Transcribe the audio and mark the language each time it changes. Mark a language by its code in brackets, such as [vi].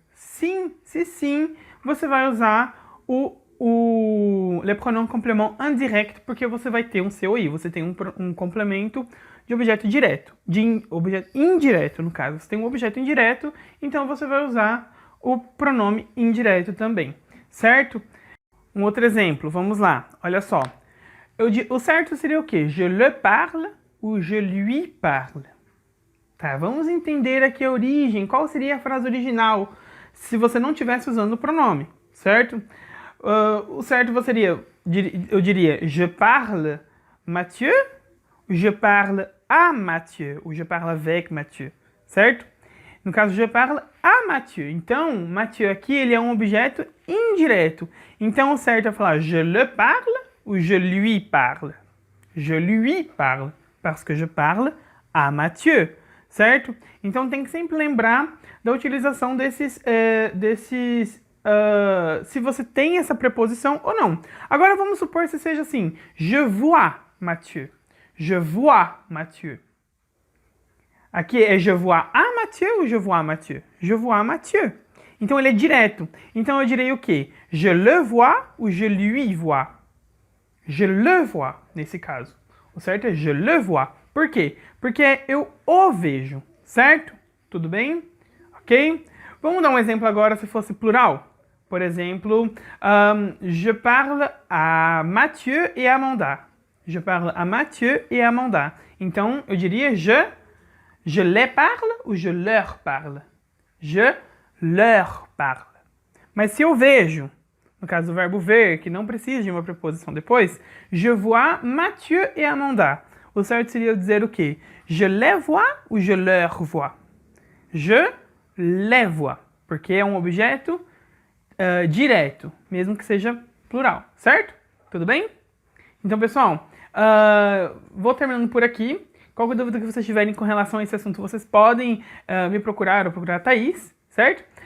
[pt] Sim, se sim, você vai usar [fr] le pronom complément indirect, [pt] porque você vai ter um COI, você tem um complemento de objeto direto, de objeto indireto, no caso. Você tem um objeto indireto, então você vai usar o pronome indireto também, certo? Um outro exemplo, vamos lá, olha só. O certo seria o quê? [fr] Je le parle ou je lui parle? [pt] Tá, vamos entender aqui a origem, qual seria a frase original se você não estivesse usando o pronome, certo? O certo eu diria [fr] je parle Mathieu, [pt] ou [fr] je parle à Mathieu, [pt] ou [fr] je parle avec Mathieu, [pt] certo? No caso, [fr] je parle à Mathieu. [pt] Então, Mathieu aqui, ele é um objeto indireto. Então, o certo é falar [fr] je le parle [pt] ou [fr] je lui parle. Je lui parle, parce que je parle à Mathieu, certo? [pt] Então, tem que sempre lembrar da utilização se você tem essa preposição ou não. Agora vamos supor que seja assim, [fr] je vois Mathieu. Je vois Mathieu. [pt] Aqui é [fr] je vois à Mathieu ou je vois Mathieu? Je vois Mathieu. [pt] Então ele é direto. Então eu direi o quê? [fr] Je le vois ou je lui vois? Je le vois, [pt] nesse caso. O certo é [fr] je le vois. [pt] Por quê? Porque eu o vejo, certo? Tudo bem? Ok? Vamos dar um exemplo agora se fosse plural. Por exemplo, [fr] je parle à Mathieu et à Amanda. Je parle à Mathieu et à Amanda. [pt] Então, eu diria [fr] je les parle [pt] ou [fr] je leur parle? Je leur parle. [pt] Mas se eu vejo, no caso do verbo ver, que não precisa de uma preposição depois, [fr] je vois Mathieu et Amanda. [pt] O certo seria eu dizer o quê? [fr] Je les vois ou je leur vois? Je les vois, [pt] porque é um objeto direto, mesmo que seja plural, certo? Tudo bem? Então, pessoal, vou terminando por aqui. Qualquer dúvida que vocês tiverem com relação a esse assunto, vocês podem me procurar ou procurar a Thaís, certo?